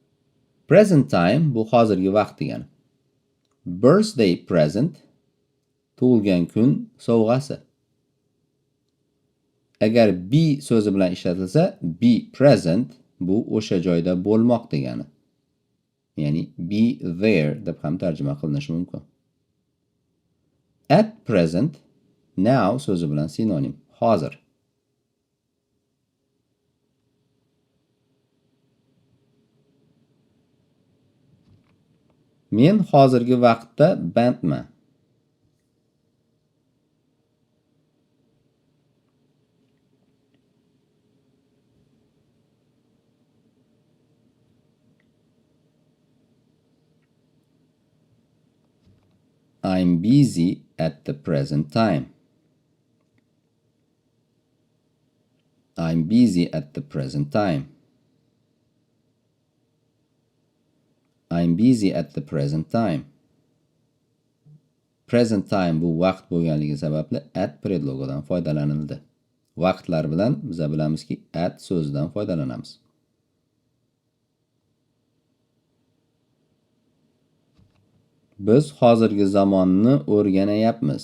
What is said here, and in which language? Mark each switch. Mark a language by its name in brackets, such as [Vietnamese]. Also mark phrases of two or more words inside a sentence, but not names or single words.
[English] Present time [Uzbek] bu hozirgi vaqt degani. [English] Birthday present [Uzbek] tug'ilgan kun sovg'asi. Agar be so'zi bilan ishlatilsa, [English] be present [Uzbek] bu o'sha joyda bo'lmoq degani. Ya'ni [English] be there [Uzbek] deb ham tarjima qilinishi mumkin. [English] At present, [Uzbek] now so'zi bilan sinonim, hozir. Men hozirgi vaqtda bandman. [English] I'm busy at the present time. I'm busy at the present time. I'm busy at the present time. Present time [Uzbek] bu vaqt bo'lganligi sababli at predlogidan foydalanildi. Vaqtlar bilan biz bilamizki at so'zidan foydalanamiz. Biz hozirgi zamonni o'rganayapmiz.